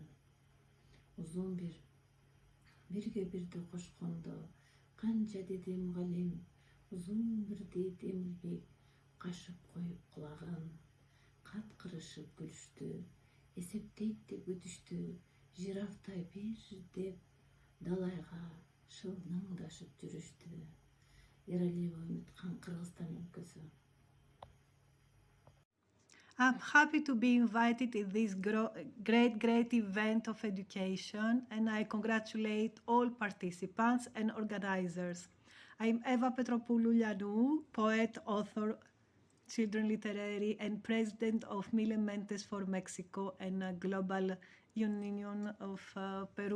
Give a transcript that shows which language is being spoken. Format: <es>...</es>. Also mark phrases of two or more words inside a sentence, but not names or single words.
<ky>Узун бирге бирди кошкондо, канча деди мугалим, узун бир дейт эмилбек, кашып коюп кулагын. Кат кырышып күлүштү, эсептейт деп өтүштү, жирафтай бир деп далайга шылдыңдашып жүрүштү. Эралиева Үмүткан, Кыргызстан өлкөсү.</ky> <en>I'm happy to be invited in this great event of education, and I congratulate all participants and organizers. I'm Eva Petropoulou, poet, author, children literary, and president of Mentes for Mexico and Global Union of Peru.</en>